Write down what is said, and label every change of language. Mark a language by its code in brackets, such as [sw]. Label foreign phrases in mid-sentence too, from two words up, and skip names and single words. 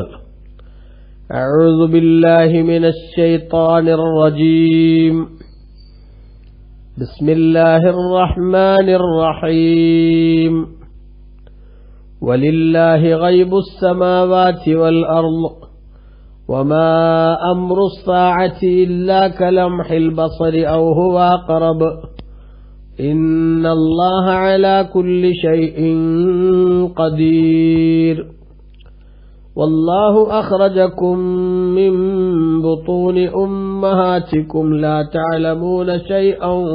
[ar] أعوذ بالله من الشيطان الرجيم. بسم الله الرحمن الرحيم. ولله غيب السماوات والأرض وما أمر الساعة إلا كلمح البصر أو هو أقرب إن الله على كل شيء قدير والله أخرجكم من بطون أمهاتكم لا تعلمون شيئا